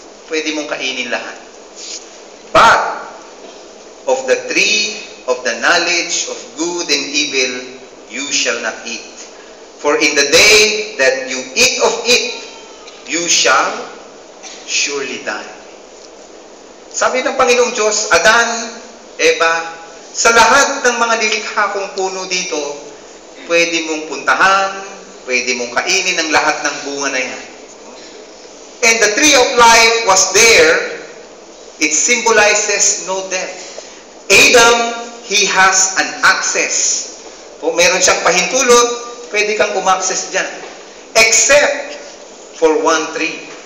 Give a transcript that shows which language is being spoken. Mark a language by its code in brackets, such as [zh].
[tl] Pwede mong kainin lahat. [en] But of the tree of the knowledge of good and evil you shall not eat. For in the day that you eat of it, you shall surely die. [tl] Sabi ng Panginoong Diyos, Adan, Eva, sa lahat ng mga nilikha kong puno dito, pwede mong puntahan, pwede mong kainin ang lahat ng bunga na yan. [en] And the tree of life was there. It symbolizes no death. Adam, he has an access. [tl] Kung meron siyang pahintulot, pwede kang umaccess dyan. [en] Except for one tree.